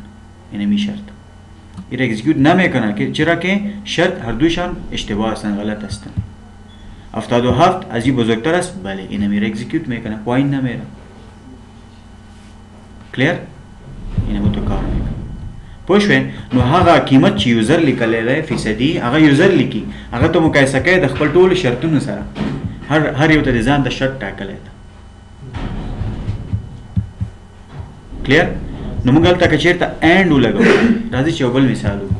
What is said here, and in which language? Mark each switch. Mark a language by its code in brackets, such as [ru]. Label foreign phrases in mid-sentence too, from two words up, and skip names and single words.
[fa] اینمی شرط این اکزیکیوت نمیکنه که چرا که شرط هر دوشان اشتباه هستن، غلط هستن. 77 از این بزرگتر است؟ بله اینمیره اکزیکیوت میکنه پایین نمیره. کلیر؟ اینمو تو کار میکنه. [ps] پوښوین نو هغه قیمت چې یوزر لیکلی دی فیصدي هغه یوزر لیکي هغه ته مقایسه کوي د خپل ټولو شرطونو سره. هر یو ته د ځان د شرط ټاکلی ده. کلیر؟ نو موږ هلته که چېرته اینډ ولګوو راځئ چې یو بل مثال وکړو.